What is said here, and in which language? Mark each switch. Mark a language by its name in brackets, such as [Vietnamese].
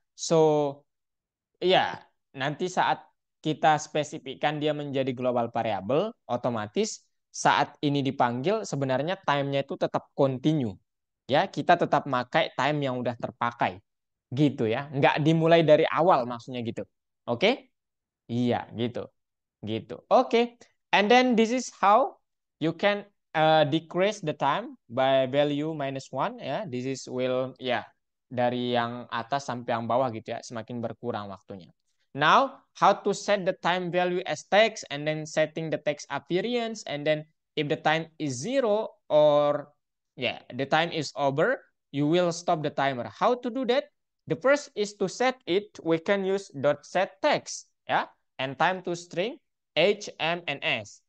[Indonesian] So, ya, nanti saat kita spesifikkan dia menjadi global variable, otomatis saat ini dipanggil sebenarnya time-nya itu tetap continue. Ya, kita tetap pakai time yang udah terpakai. Gitu ya. Nggak dimulai dari awal maksudnya gitu. Oke? Iya, gitu. Gitu. Oke. [English] And then this is how you can decrease the time by value -1 ya. This is will [Indonesian] dari yang atas sampai yang bawah gitu ya, semakin berkurang waktunya. [English] Now, how to set the time value as text and then setting the text appearance, and then if the time is 0 or the time is over, you will stop the timer. How to do that? The first is to set it, we can use dot set text ya, and time to string H, M, and S.